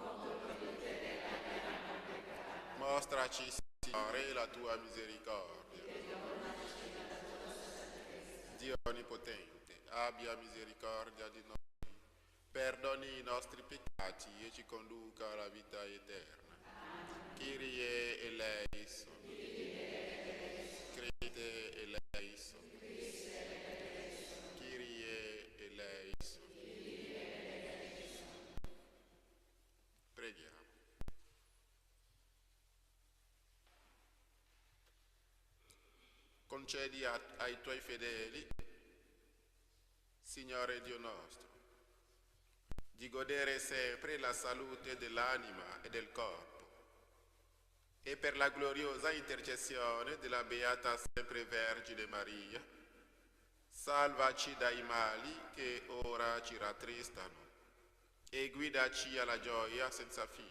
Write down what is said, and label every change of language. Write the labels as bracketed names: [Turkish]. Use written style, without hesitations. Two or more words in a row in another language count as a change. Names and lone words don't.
[Italian] Mostraci, Signore, la tua misericordia. Dio Onnipotente, abbia misericordia di noi, perdoni i nostri peccati e ci conduca alla vita eterna. [Greek] Kyrie eleison. Crede eleison. Kyrie eleison. [Italian] Preghiamo. Concedi ai tuoi fedeli, Signore Dio nostro, di godere sempre la salute dell'anima e del corpo, e per la gloriosa intercessione della Beata Sempre Vergine Maria, salvaci dai mali che ora ci rattristano e guidaci alla gioia senza fine.